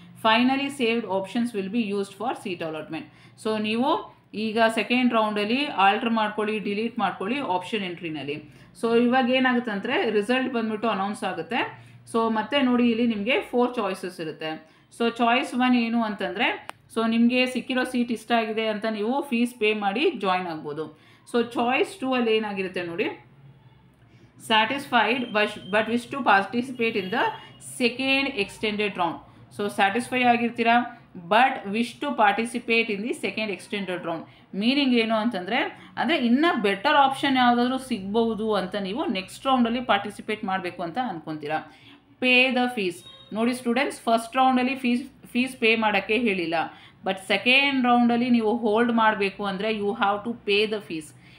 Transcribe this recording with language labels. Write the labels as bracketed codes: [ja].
[en] Finally saved options will be used for seat allotment. [kn] So ನೀವು ಈಗ second ರೌಂಡಲ್ಲಿ alter ಮಾಡ್ಕೊಳ್ಳಿ, delete ಮಾಡ್ಕೊಳ್ಳಿ option ಎಂಟ್ರಿನಲ್ಲಿ. So ಇವಾಗ ಏನಾಗುತ್ತೆ ಅಂದರೆ ರಿಸಲ್ಟ್ ಬಂದ್ಬಿಟ್ಟು ಅನೌನ್ಸ್ ಆಗುತ್ತೆ. ಸೊ ಮತ್ತೆ ನೋಡಿ ಇಲ್ಲಿ ನಿಮಗೆ 4 ಚಾಯ್ಸಸ್ ಇರುತ್ತೆ. ಸೊ ಚಾಯ್ಸ್ 1 ಏನು ಅಂತಂದರೆ, ಸೊ ನಿಮಗೆ ಸಿಕ್ಕಿರೋ ಸೀಟ್ ಇಷ್ಟ ಆಗಿದೆ ಅಂತ ನೀವು ಫೀಸ್ ಪೇ ಮಾಡಿ ಜಾಯ್ನ್ ಆಗ್ಬೋದು. ಸೊ ಚಾಯ್ಸ್ 2 ಅಲ್ಲಿ ಏನಾಗಿರುತ್ತೆ ನೋಡಿ, [en] satisfied but wish to participate in the second extended round. So satisfy ಆಗಿರ್ತೀರಾ but wish to participate in the second extended round. [kn] Meaning ಏನು ಅಂತಂದರೆ, ಅಂದರೆ ಇನ್ನೂ ಬೆಟರ್ ಆಪ್ಷನ್ ಯಾವುದಾದ್ರೂ ಸಿಗ್ಬೋದು ಅಂತ ನೀವು ನೆಕ್ಸ್ಟ್ ರೌಂಡಲ್ಲಿ ಪಾರ್ಟಿಸಿಪೇಟ್ ಮಾಡಬೇಕು ಅಂತ ಅಂದ್ಕೊತೀರಾ. [en] Pay the fees. [kn] ನೋಡಿ ಸ್ಟೂಡೆಂಟ್ಸ್, ಫಸ್ಟ್ ರೌಂಡಲ್ಲಿ ಫೀಸ್ ಪೇ ಮಾಡೋಕ್ಕೆ ಹೇಳಿಲ್ಲ, ಬಟ್ ಸೆಕೆಂಡ್ ರೌಂಡಲ್ಲಿ ನೀವು ಹೋಲ್ಡ್ ಮಾಡಬೇಕು ಅಂದರೆ [en] You have to pay the fees.